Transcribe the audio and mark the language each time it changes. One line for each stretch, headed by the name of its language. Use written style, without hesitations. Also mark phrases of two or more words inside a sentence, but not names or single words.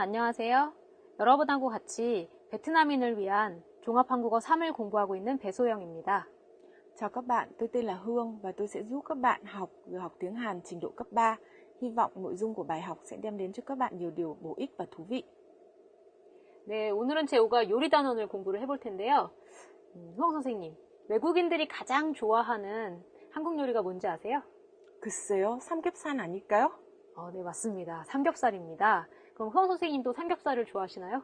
Korean: 안녕하세요. 여러분하고 같이 베트남인을 위한 종합한국어 3을 공부하고 있는 배소영입니다.
Vietnamese: Chào các bạn, tôi tên là Hương và tôi sẽ giúp các bạn vừa học tiếng Hàn trình độ cấp 3. Hy vọng nội dung của bài học sẽ đem đến cho các bạn nhiều điều bổ ích và thú vị.
Korean: 네, 오늘은 재호가 요리 단원을 공부를 해볼 텐데요. 후영 선생님, 외국인들이 가장 좋아하는 한국 요리가 뭔지 아세요? 글쎄요, 삼겹살 아닐까요? 네, 맞습니다. 삼겹살입니다. 그럼 후영 선생님도 삼겹살을 좋아하시나요?